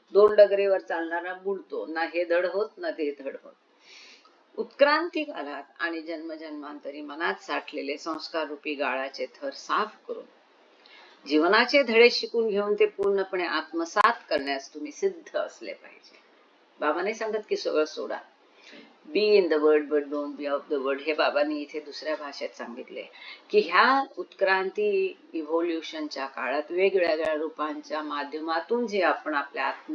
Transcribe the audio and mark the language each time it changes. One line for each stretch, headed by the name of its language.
Marathi: 2 डगरीवर चालणारा बुडतो, ना हे धड होत ना ते धड होत. उत्क्रांती कालात आणि जन्मजन्मांतरी मनात साठलेले संस्कार रूपी गाळाचे थर साफ करून जीवनाचे धडे शिकून घेऊन ते पूर्णपणे आत्मसात करण्यास तुम्ही सिद्ध असले पाहिजे. बाबाने सांगत की सगळं सोडा,
English: Be in the world but don't be of the world.
Marathi: हे बाबांनी इथे दुसऱ्या भाषेत सांगितले की ह्या उत्क्रांती इव्होल्युशनच्या काळात वेगवेगळ्या रूपांच्या माध्यमातून जे आपण आपल्या